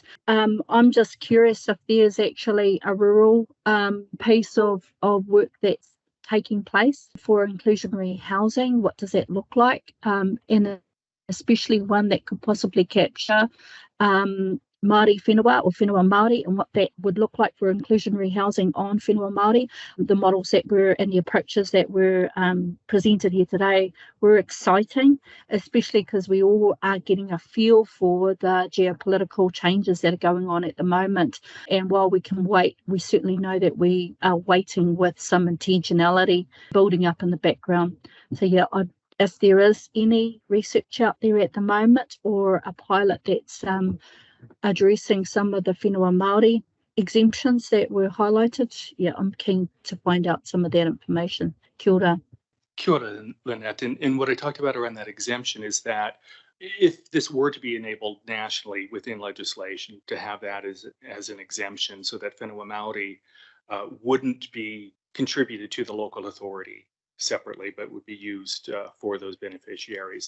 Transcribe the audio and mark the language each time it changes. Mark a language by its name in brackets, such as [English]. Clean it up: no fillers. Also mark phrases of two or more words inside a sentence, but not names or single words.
[English] I'm just curious if there's actually a rural piece of work that's taking place for inclusionary housing. What does that look like? And especially one that could possibly capture [Māori] Māori whenua [English] or [Māori] whenua Māori, [English] and what that would look like for inclusionary housing on [Māori] whenua Māori. [English] The models that were and the approaches that were presented here today were exciting, especially because we all are getting a feel for the geopolitical changes that are going on at the moment. And while we can wait, we certainly know that we are waiting with some intentionality building up in the background. So yeah, if there is any research out there at the moment or a pilot that's addressing some of the [Māori] whenua Māori [English] exemptions that were highlighted, yeah, I'm keen to find out some of that information. [Māori] Kia ora. Kia ora, Lynette. [English] And what I talked about around that exemption is that if this were to be enabled nationally within legislation, to have that as an exemption so that [Māori] whenua Māori [English] wouldn't be contributed to the local authority separately, but would be used for those beneficiaries.